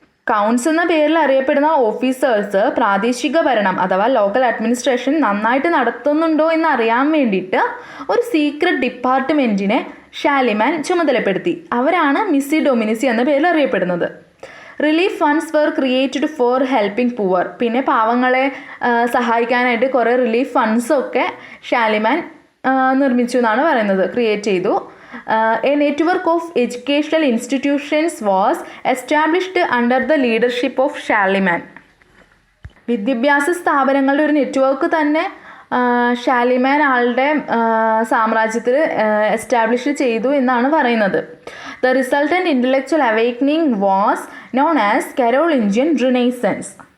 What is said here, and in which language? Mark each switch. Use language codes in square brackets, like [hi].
[ml] കൗൺസ് എന്ന പേരിൽ അറിയപ്പെടുന്ന ഓഫീസേഴ്സ് പ്രാദേശിക ഭരണം അഥവാ ലോക്കൽ അഡ്മിനിസ്ട്രേഷൻ നന്നായിട്ട് നടത്തുന്നുണ്ടോ എന്ന് അറിയാൻ വേണ്ടിയിട്ട് ഒരു സീക്രട്ട് ഡിപ്പാർട്ട്മെൻറ്റിനെ ഷാലിമാൻ ചുമതലപ്പെടുത്തി. അവരാണ് മിസി ഡൊമിനിസി എന്ന പേരിൽ അറിയപ്പെടുന്നത്. [en] Relief funds were created for helping poor. [ml] പിന്നെ പാവങ്ങളെ സഹായിക്കാനായിട്ട് കുറേ റിലീഫ് ഫണ്ട്സൊക്കെ ഷാലിമാൻ നിർമ്മിച്ചു എന്നാണ് പറയുന്നത്, ക്രിയേറ്റ് ചെയ്തു. [en] A network of educational institutions was established under the leadership of Charlemagne. [ml] വിദ്യാഭ്യാസ സ്ഥാപനങ്ങളുടെ ഒരു നെറ്റ്വർക്ക് തന്നെ ഷാലിമാൻ ആളുടെ സാമ്രാജ്യത്തിൽ എസ്റ്റാബ്ലിഷ് ചെയ്തു എന്നാണ് പറയുന്നത്. [en] The resultant intellectual awakening was known as Carolingian renaissance.